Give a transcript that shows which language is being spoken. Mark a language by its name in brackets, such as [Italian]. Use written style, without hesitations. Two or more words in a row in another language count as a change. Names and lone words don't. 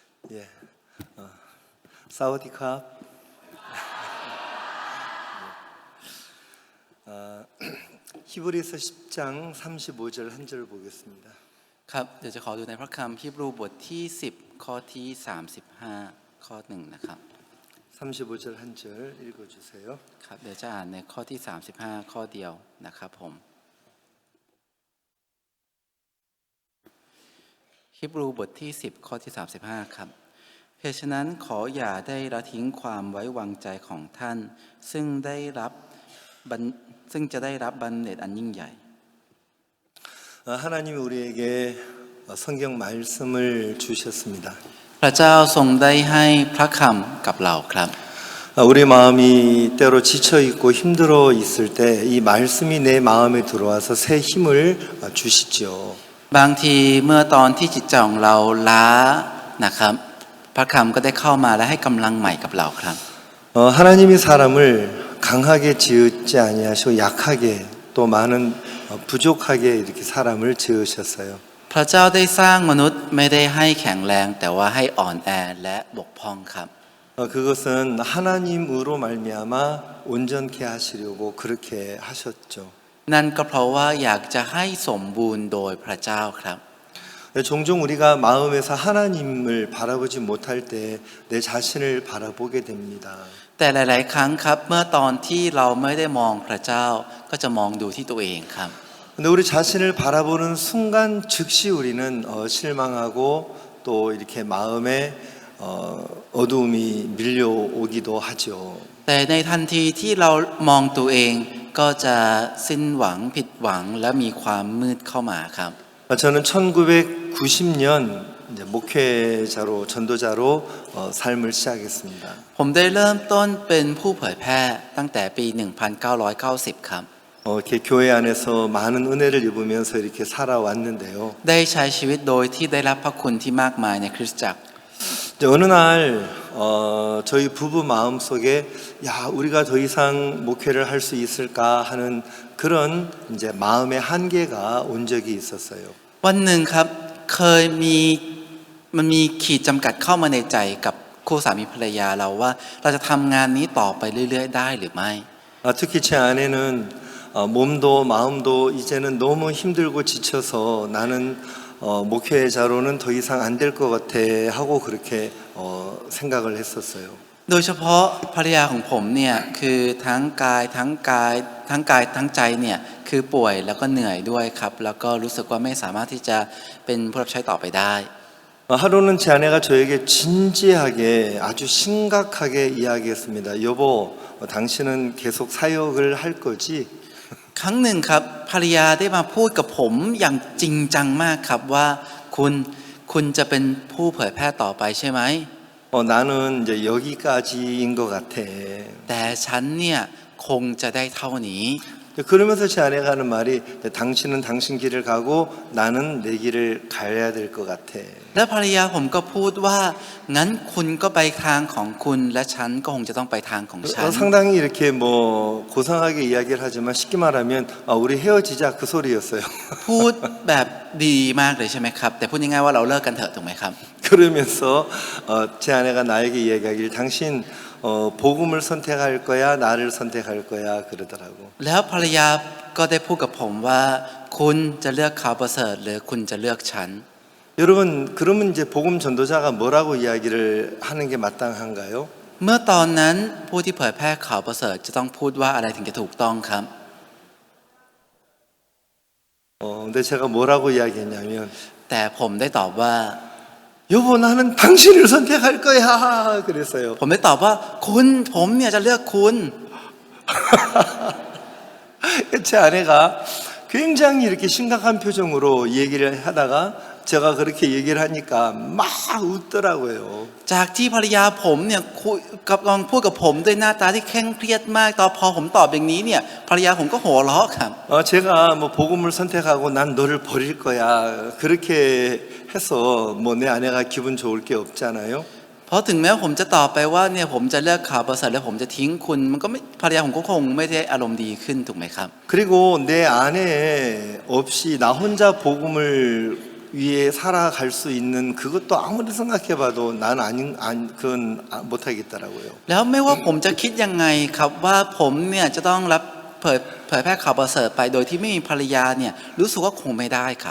[Korean] 예, 사우디캅. 히브리서 10장 35절 한 절 보겠습니다. [Thai] ครับเดี๋ยวจะขอดูในพระคัมภีร์ฮีบรูบทที่10ข้อที่35ข้อ1นะครับ [Korean] 35절 한 절 읽어 주세요. [Thai] ครับเดี๋ยวจะอ่านในข้อที่35ข้อเดียวนะครับผมฮีบรูบทที่10ข้อที่35ครับเหตุฉะนั้นขออย่าได้ละทิ้งความไว้วางใจของท่านซึ่งจะได้รับบรรเดชอันยิ่งใหญ่ [Korean] 하나님이 우리에게 성경 말씀을 주셨습니다. [Thai] พระเจ้าทรงได้ให้พระคำกับเราครับ [Korean] 우리 마음이 때로 지쳐 있고 힘들어 있을 때 이 말씀이 내 마음에 들어와서 새 힘을 주시죠. [Thai] บางทีเมื่อตอนที่จิตใจของเราล้านะครับพระคำก็ได้เข้ามาและให้กำลังใหม่กับเราครับ [Korean] 하나님이 사람을 강하게 지었지 아니하시고 약하게 또 많은 부족하게 이렇게 사람을 지으셨어요. [Thai] พระเจ้าได้สร้างมนุษย์ไม่ได้ให้แข็งแรงแต่ว่าให้อ่อนแอและบกพร่องครับ [Korean] 그것은 하나님으로 말미암아 온전케 하시려고 그렇게 하셨죠. [Thai] นั่นก็เพราะว่าอยากจะให้สมบูรณ์โดยพระเจ้าครับ [Korean] 종종 우리가 마음에서 하나님을 바라보지 못할 때 내 자신을 바라보게 됩니다. [Thai] แต่หลายๆครั้งครับเมื่อตอนที่เราไม่ได้มองพระเจ้าก็จะมองดูที่ตัวเองครับ [Korean] 근데 우리 자신을 바라보는 순간 즉시 우리는 실망하고 또 이렇게 마음에 어두움이 밀려오기도 하죠. [Thai] แต่ในทันทีที่เรามองตัวเองก็จะสิ้นหวังผิดหวังและมีความมืดเข้ามาครับ [Korean] 저는 1990년 이제 목회자로 전도자로 삶을 시작했습니다. [Thai] ผมได้เริ่มต้นเป็นผู้เผยแพร่ตั้งแต่ปี 1990 ครับ [Korean] 이렇게 교회 안에서 많은 은혜를 입으면서 이렇게 살아왔는데요. [Thai] ได้ใช้ชีวิตโดยที่ได้รับพระคุณที่มากมายในคริสตจักร [Korean] 어느 날 저희 부부 마음 속에 야 우리가 더 이상 목회를 할 수 있을까 하는 그런 이제 마음의 한계가 온 적이 있었어요. [Thai] วันหนึ่งครับเคยมีขีดจำกัดเข้ามาในใจกับคู่สามีภรรยาเราว่าเราจะทำงานนี้ต่อไปเรื่อยๆได้หรือไม่ [Korean] 특히 제 아내는 몸도 마음도 이제는 너무 힘들고 지쳐서 나는 목회자로는 더 이상 안 될 것 같아 하고 그렇게 생각을 했었어요. [Thai] โดยเฉพาะภรรยาของผมเนี่ยคือทั้งกายทั้งใจเนี่ยคือป่วยแล้วก็เหนื่อยด้วยครับแล้วก็รู้สึกว่าไม่สามารถที่จะเป็นผู้รับใช้ต่อไปได้ [Korean] 하루는 제 아내가 저에게 진지하게 아주 심각하게 이야기했습니다. 여보, 당신은 계속 사역을 할 거지? [Thai] ครั้งหนึ่งครับภรรยาได้มาพูดกับผมอย่างจริงจังมากครับว่าคุณจะเป็นผู้เผยแพร่ต่อไปใช่ไหม [Korean] 나는 이제 여기까지인 것 같아. [Thai] แต่ฉันเนี่ยคงจะได้เท่านี้ [Korean] 그러면서 제 아내가 하는 말이 당신은 당신 길을 가고 나는 내 길을 가야 될 것 같아. [Thai] และภรรยาผมก็พูดว่างั้นคุณก็ไปทางของคุณและฉันก็คงจะต้องไปทางของฉัน [Korean] 상당히 이렇게 뭐 고상하게 이야기를 하지만 쉽게 말하면 우리 헤어지자 그 소리였어요. [Thai] พูดแบบดีมากเลยใช่ไหมครับแต่พูดง่ายๆว่าเราเลิกกันเถอะถูกไหมครับ [Korean] 그러면서 제 아내가 나에게 이야기하길 당신 복음을 선택할 거야 나를 선택할 거야 그러더라고. [Thai] แล้วภรรยาก็ได้พูดกับผมว่าคุณจะเลือกข่าวประเสริฐหรือคุณจะเลือกฉัน [Korean] 여러분 그러면 이제 복음 전도자가 뭐라고 이야기를 하는 게 마땅한가요? [Thai] เมื่อตอนนั้นผู้ที่เผยแพร่ข่าวประเสริฐจะต้องพูดว่าอะไรถึงจะถูกต้องครับ [Korean] 근데 제가 뭐라고 이야기했냐면 [Thai] แต่ผมได้ตอบว่า [Korean] 여보 나는 당신을 선택할 거야 그랬어요. [Thai] ผมได้ตอบว่าผมเนี่ยจะเลือกคุณ [Korean] 제 아내가 굉장히 이렇게 심각한 표정으로 얘기를 하다가 제가 그렇게 얘기를 하니까 막 웃더라고요. [Thai] จากที่ภรรยาผมเนี่ยกำลังพูดกับผมด้วยหน้าตาที่เคร่งเครียดมากตอนพอผมตอบอย่างนี้เนี่ยภรรยาผมก็หัวเราะครับ [Korean] 제가 뭐 복음을 선택하고 난 너를 버릴 거야 그렇게 해서 뭐 내 아내가 기분 좋을 게 없잖아요. [Thai] เพราะถึงแม้ผมจะตอบไปว่าเนี่ยผมจะเลือกข่าวประเสริฐและผมจะทิ้งคุณมันก็ไม่ภรรยาผมก็คงไม่ได้อารมณ์ดีขึ้นถูกไหมครับ [Korean] 그리고 내 아내 없이 나 혼자 복음을 위에 살아갈 수 있는 그것도 아무리 생각해봐도 그건 못하겠더라고요. [Thai] แล้วไม่ว่าผมจะคิดยังไงครับว่าผมเนี่ยจะต้องรับเผยแพร่ข่าวประเสริฐไปโดยที่ไม่มีภรรยาเนี่ยรู้สึกว่าคงไม่ได้ครับ